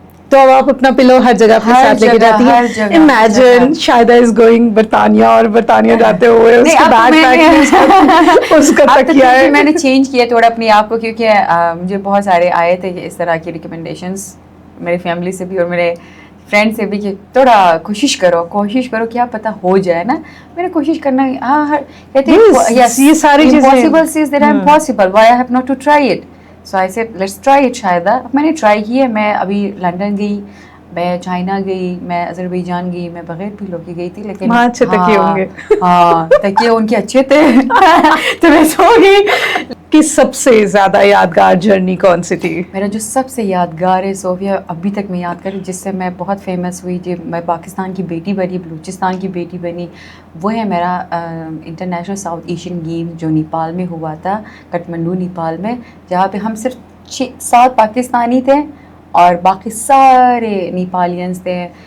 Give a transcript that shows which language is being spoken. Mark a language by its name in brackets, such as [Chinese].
[Urdu] تو اب آپ اپنا پلو ہر جگہ اپنے ساتھ لے کے جاتی ہیں. [English] imagine Shahida is going برطانیہ, [Urdu] اور برطانیہ جاتے ہوئے اس کے بیگ پیک اس کا تکیہ ہے. میں نے چینج کیا تھوڑا اپنے آپ کو, کیونکہ مجھے بہت سارے آئے تھے اس طرح کی ریکمنڈیشنز میری فیملی سے بھی اور میرے فرینڈ سے بھی, کہ تھوڑا کوشش کرو, کیا پتہ ہو جائے نا. میں نے کوشش کرنا, ہاں کہتے ہیں یہ ساری چیزیں [English] impossible is that I'm possible, why I have not to try it. So I said let's try it. Shahida, [Urdu] میں نے ٹرائی کی ہے. میں ابھی لنڈن گئی, میں چائنا گئی, میں اذربائیجان گئی, میں بغیر پیلو کی گئی تھی, لیکن وہاں اچھے تکیے ہوں گے. ہاں, تکیے ان کے اچھے تھے, تو میں سو گئی. کہ سب سے زیادہ یادگار جرنی کون سی تھی؟ میرا جو سب سے یادگار ہے صوفیہ, ابھی تک میں یاد کروں, جس سے میں بہت فیمس ہوئی, جو میں پاکستان کی بیٹی بنی, بلوچستان کی بیٹی بنی, وہ ہے میرا انٹرنیشنل ساؤتھ ایشین گیم جو نیپال میں ہوا تھا, کٹمنڈو نیپال میں, جہاں پہ ہم صرف 7 پاکستانی تھے اور باقی سارے نیپالینس تھے.